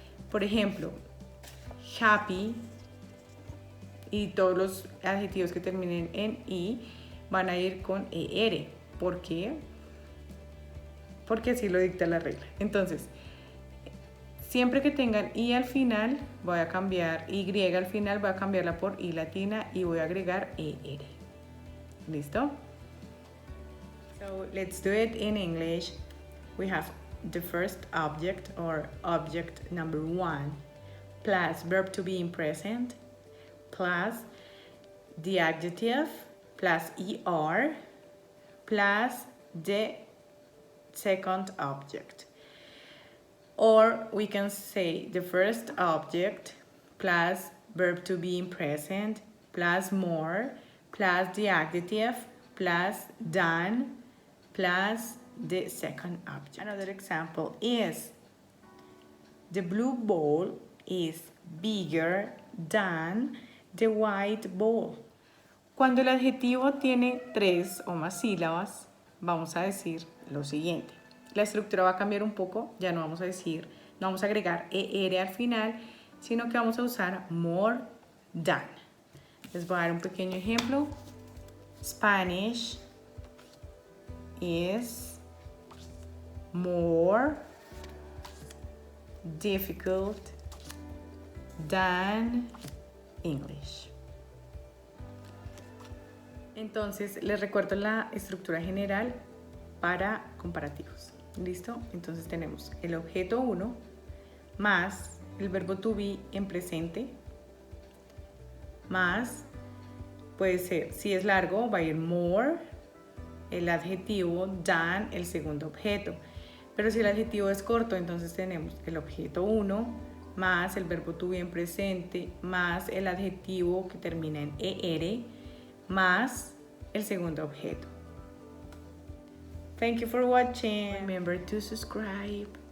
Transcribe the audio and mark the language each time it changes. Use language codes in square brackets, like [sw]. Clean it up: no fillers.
[es] Por ejemplo, happy y todos los adjetivos que terminen en I van a ir con ER. ¿Por qué? Porque así lo dicta la regla. Entonces, siempre que tengan I al final, voy a cambiar Y al final, voy a cambiarla por I latina y voy a agregar ER. ¿Listo? [en] So let's do it in English. We have the first object or object number 1 plus verb to be in present plus the adjective plus ER plus the second object. Or we can say the first object plus verb to be in present plus more plus the adjective plus than plus the second object. Another example is the blue ball is bigger than the white ball. [es] Cuando el adjetivo tiene 3 o más sílabas, vamos a decir lo siguiente. La estructura va a cambiar un poco, ya no vamos a decir, no vamos a agregar ER al final, sino que vamos a usar more than. Les voy a dar un pequeño ejemplo. [en] Spanish is more difficult than English. [es] Entonces, les recuerdo la estructura general para comparativos. ¿Listo? Entonces tenemos el objeto 1 más el verbo to be en presente más, puede ser, si es largo, va a ir more, el adjetivo than, el segundo objeto. Pero si el adjetivo es corto, entonces tenemos el objeto 1 más el verbo to be en presente más el adjetivo que termina en er más el segundo objeto. [en] Thank you for watching. Remember to subscribe.